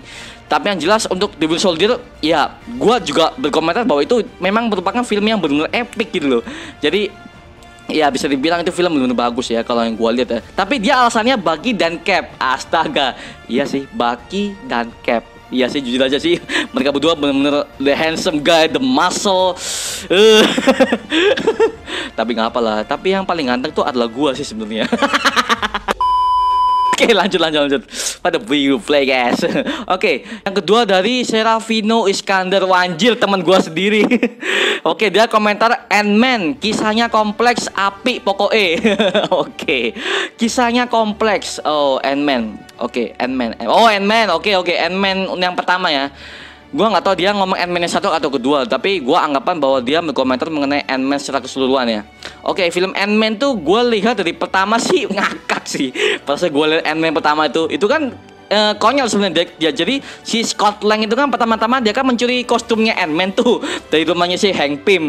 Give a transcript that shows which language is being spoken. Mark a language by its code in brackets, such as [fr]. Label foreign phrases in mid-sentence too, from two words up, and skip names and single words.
[id] Tapi yang jelas untuk The Winter Soldier ya, gua juga berkomentar bahwa itu memang merupakan film yang benar-benar epic gitu loh. Jadi ya bisa dibilang itu film benar-benar bagus ya kalau yang gua lihat ya. Tapi dia alasannya Bucky dan Cap. Astaga. Iya sih, Bucky dan Cap. Iya sih, jujur aja sih, mereka berdua benar-benar [en] the handsome guy, the muscle. [id] Tapi nggak apalah. Tapi yang paling ganteng tuh adalah gua sih sebenarnya. Oke, lanjut. Pada [en] view play guys. [id] Oke, yang kedua dari Serafino Iskandar, wanjir teman gua sendiri. Oke, dia komentar Ant-Man, kisahnya kompleks, api pokoknya. Oke, kisahnya kompleks. Ant-Man. Oke, Ant-Man. Ant-Man. Oke, Ant-Man yang pertama ya. Gua nggak tahu dia ngomong Ant-Man yang satu atau kedua, tapi gua anggapan bahwa dia berkomentar mengenai Ant-Man secara keseluruhan ya. Oke, film Ant-Man tuh gue lihat dari pertama sih ngakak sih. Pas gue lihat Ant-Man pertama itu kan konyol sebenarnya dia. Jadi si Scott Lang itu kan pertama-tama dia kan mencuri kostumnya Ant-Man tuh dari rumahnya si Hank Pym.